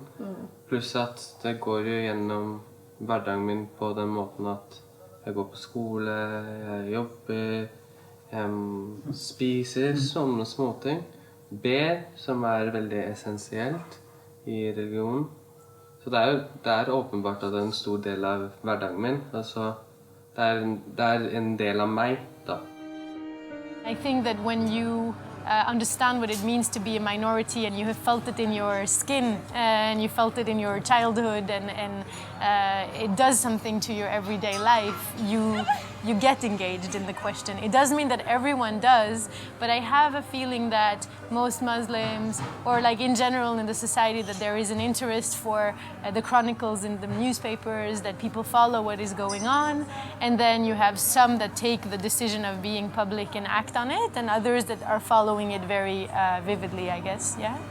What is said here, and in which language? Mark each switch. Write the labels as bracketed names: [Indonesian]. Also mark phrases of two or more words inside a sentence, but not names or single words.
[Norwegian] Pluss at det går jo gjennom hverdagen min på den måten at jeg går på skole, jeg jobber, jeg spiser sånne småting. Ber, som er veldig essensielt i religionen. Så det er åpenbart at det er en stor del av hverdagen min. Altså, det er en del av meg, da. [English] I think that when you understand what it means to be a minority and you have felt it in your skin and you felt it in your childhood and it does something to your everyday life, you get engaged in the question. It doesn't mean that everyone does, but I have a feeling that most Muslims, or like in general in the society, that there is an interest for the chronicles in the newspapers, that people follow what is going on, and then you have some that take the decision of being public and act on it, and others that are following it very vividly, I guess, yeah?